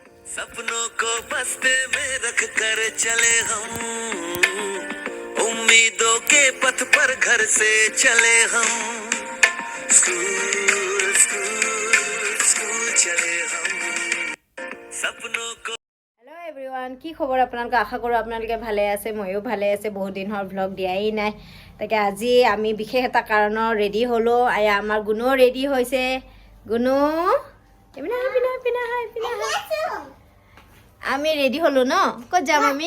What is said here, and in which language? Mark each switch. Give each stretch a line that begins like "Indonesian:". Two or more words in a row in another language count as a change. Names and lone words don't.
Hindi: सपनों को बस्ते में रख कर चले हम उम्मीदों के पथ पर घर से चले हम स्कूल स्कूल स्कूल चले हम सपनों को।
English: Hello everyone,
Assamese: কি খবৰ আপোনালোকে? আশা কৰোঁ আপোনালোকে ভালে আছে, ময়ো ভালে আছে। বহুত দিন হ'ল ভ্লগ দিয়াই নাই, তাকে আজি আমি বিশেষ এটা কাৰণত ৰেডি হ'লো। আমাৰ গুণো ৰেডি হৈছে। গুণো এপিনে আমি ৰেডি হ'লো ন? ক'ত যাম আমি?